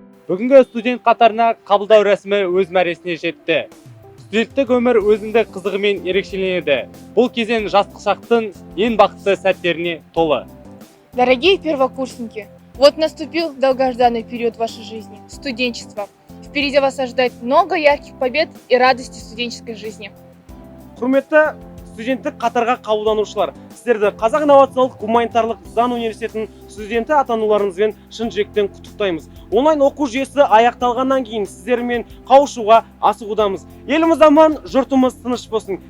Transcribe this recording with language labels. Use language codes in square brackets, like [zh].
[kk] Бүгінгі студент қатарына қабылдау рәсімі өз мәресіне жетті. Студенттік өмір өзіндік қызығымен ерекшеленеді. Бұл кезең жастық шақтың ең бақытты сәттеріне толы. [ru] Дорогие первокурсники, вот наступил долгожданный период вашей жизни – студенчество. Впереди вас ожидает много ярких побед и радости студенческой жизни. [kk] Құрметті студенттік қатарға қабылданушылар, сіздерді Қазақ инновациялық гуманитарлық заң университетінің студенті атануларыңызбен шын жүректен құттықтаймыз. Онлайн оқу жүйесі аяқталғаннан кейін сіздермен қауышуға асығудамыз. Еліміз аман, жұртымыз тыныш болсын.